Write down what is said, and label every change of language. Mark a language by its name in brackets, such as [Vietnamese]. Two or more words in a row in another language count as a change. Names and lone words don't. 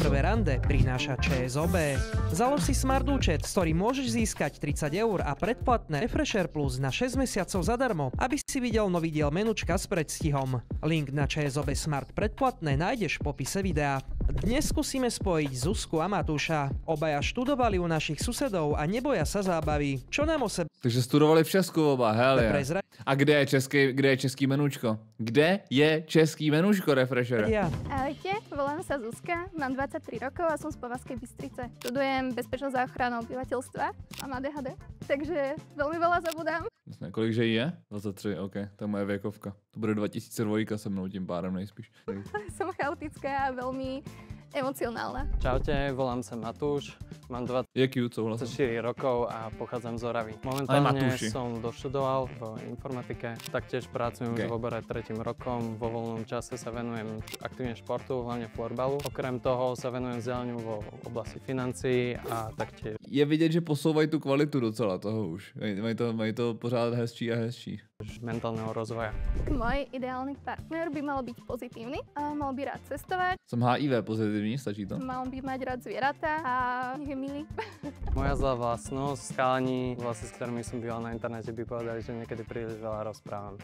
[Slovak] prvé rande prináša ČSOB. Založ si smart účet, s ktorým môžeš získať 30 € a predplatné Refresher Plus na 6 mesiacov zadarmo, aby si videl nový diel Menučka s predstihom. Link na ČSOB Smart predplatné nájdeš v popise videa. Dnes skúsime spojiť Zuzku a Matúša. Obaja študovali u našich susedov a neboja sa zábavy. Čo nám o sebe [Czech] Takže studovali v Česku oba, [English] hell yeah. [Slovak] prezrať? [Czech] A kde je český menúčko? Kde je český menúčko Refresher? [Slovak] Ahojte, volám sa Zuzka, mám 23 rokov a som z Považskej Bystrice. Študujem bezpečnosť a ochranu obyvateľstva, mám ADHD, takže veľmi veľa zabudám. [Czech] Vlastně, kolik že jí je? 23, ok, to je moje věkovka. To bude 2002 se mnou tím pádem nejspíš. [Slovak] Som chaotická a veľmi emocionálna. Čaute, volám sa Matúš, mám [Czech] Je cute, souhlasím. [Slovak] 24 rokov a pochádzam z Oravy. Aj Momentálne Matúši. som doštudoval v informatike, taktiež pracujem už v obore 3. rokom, vo voľnom čase sa venujem aktívne športu, hlavne florbalu. Okrem toho sa venujem vzdelaniu vo oblasti financií a taktiež [Czech] Je vidět, že posouvají tu kvalitu docela toho už. Mají to pořád hezčí a hezčí. [Slovak] mentálneho rozvoja. Môj ideálny partner by mal byť pozitívny, a mal by rád cestovať, [Czech] Jsem HIV pozitivní, stačí to? [Slovak] mal by mať rád zvieratá a nech je milý. Moja zlá vlastnosť, chalani, vlastne s ktorými som býval na internete, by povedali, že niekedy príliš veľa rozprávam.